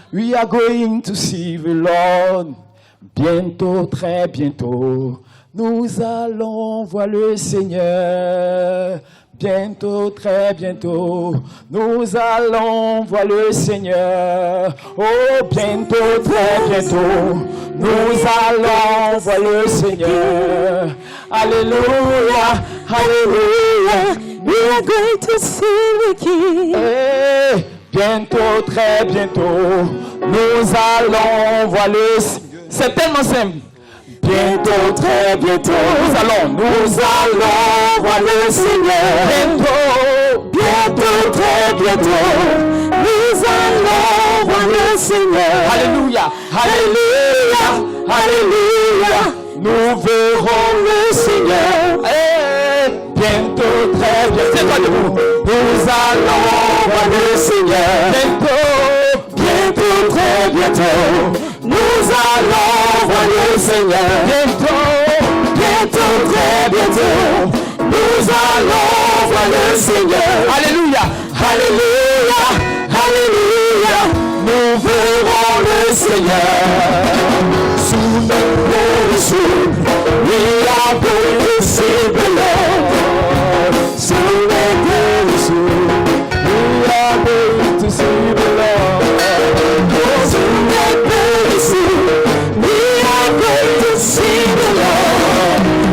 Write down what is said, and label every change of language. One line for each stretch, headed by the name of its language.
English: We are going to see the Lord.
French: Bientôt, très bientôt, nous allons voir le Seigneur. Bientôt, très bientôt, nous allons voir le Seigneur. Oh, bientôt, très bientôt, nous allons voir le Seigneur.
English: Alléluia, alléluia, we are going to see the King.
French: Hey, bientôt, très bientôt, nous allons voir le Seigneur. C'est tellement simple. Bientôt, très bientôt, nous allons voir le Seigneur. Bientôt, très bientôt, nous allons voir le Seigneur. Alléluia, alléluia, alléluia, nous verrons le Seigneur. Bientôt, très bientôt, c'est toi debout. Nous allons voir le Seigneur. Bientôt, très bientôt, nous allons voir le Seigneur. Bientôt, très bientôt, nous allons voir le Seigneur. Alléluia, alléluia, alléluia, nous verrons le Seigneur.
English: Soon and very soon, we are going to see the Lord. Soon and very soon, we are going to see the Lord. Soon and very soon, we are going to see the Lord.